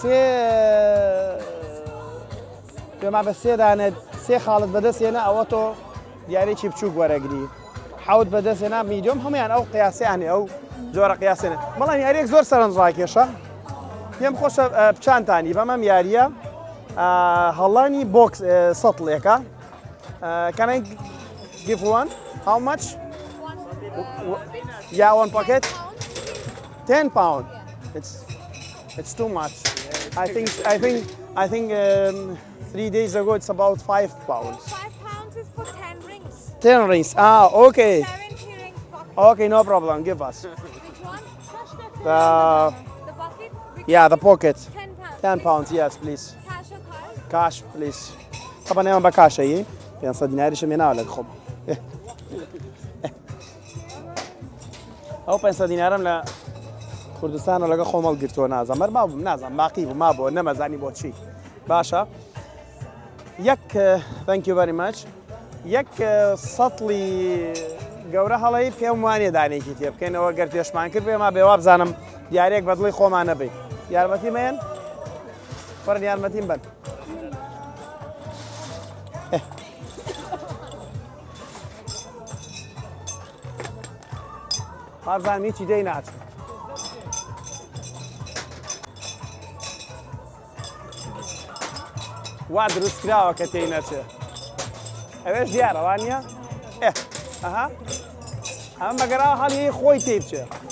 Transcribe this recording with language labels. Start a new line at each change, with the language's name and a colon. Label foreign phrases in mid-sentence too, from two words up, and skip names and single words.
Central Kurdish: پێما بە سێدانێت 3 خاڵت بەدەستێنە ئەوە تۆ دیارێکی بچووک وەرەگری حوت بەدەستێنە میدیۆم هەمویان ئەو قیاسیانێ ئەو جۆرە قیاسێنێ بەڵام یاریەک زۆر سەرنجڕاکێشە پێم خۆشە بچانتانی بەمەم یاریە هەڵانی بۆکس سەتڵێکە
English: can I give one? How much? Yeah, one pocket. 10 pound. It's too much. I think 3 days ago it's about 5 pounds. 5 pounds is for 10 rings. 10 rings. Ah, okay. 70 rings pocket. Okay, no problem. Give us. Which one? The The bucket? yeah, the pocket. 10 10 pounds. pounds. Yes, please. Cash or card? Cash, please.
Arabic: طبعا انا بكاش اي 500 دينار شو مينا ولا خب
Central Kurdish: او 500 دينارم لا کوردستان لەگە خۆمەڵ گرتووە نازەمەەر مابووم نازانم باقی بوو ما بۆ نەمەزانی بۆ چی باشە یەک
English: thank you very much
Central Kurdish: یەک سەتڵی گەورە هەڵەی پێم وانێ دانێکی تێ بکەینەوە گەر پێشمان کرد بێ ما بێوا بزانم دیارێک بەدڵی خۆمان نەبێ یارمەتیمەیەن فەرن یارمەتیم بن هەرزان هیچی دەی ناچێت وا دروست کراوە کە تێی نەچێت ئەوێش دیارەوان نیە ئەها ئەم بەگەراوە هەڵی خۆی تێی بچێت